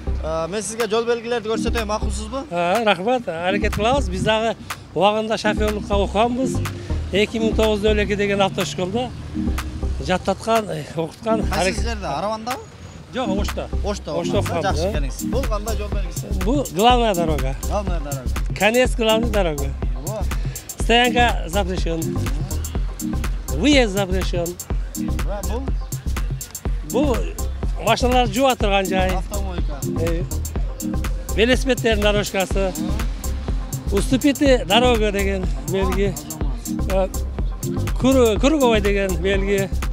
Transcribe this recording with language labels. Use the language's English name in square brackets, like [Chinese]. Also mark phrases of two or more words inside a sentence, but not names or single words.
[Kyrgyz] Мен сизге жол белгилерди көрсөтөйм, макулсузбу? Рахмат, аракет кылабыз. Биз дагы убагында шоферлукка окуганбыз. 2009 өлеке деген автошколда жаттаткан, окуткан. Кайсы жерде? Аравандабы? Жок, Ошто. Ошто окуган. Жакшы, келиңиз. Бул кандай жол белгиси? [Russian] Бул главная дорога. Главная дорога. Конец главной дороги. Стоянка запрещен. Выезд запрещен. [Kyrgyz] Бул машиналар жууп турган жай. [Russian] Автомойка. [Kyrgyz] Велосипедтердин дорожкасы. [Russian] Уступите дорога [Kyrgyz] деген белги. Круговой деген белги.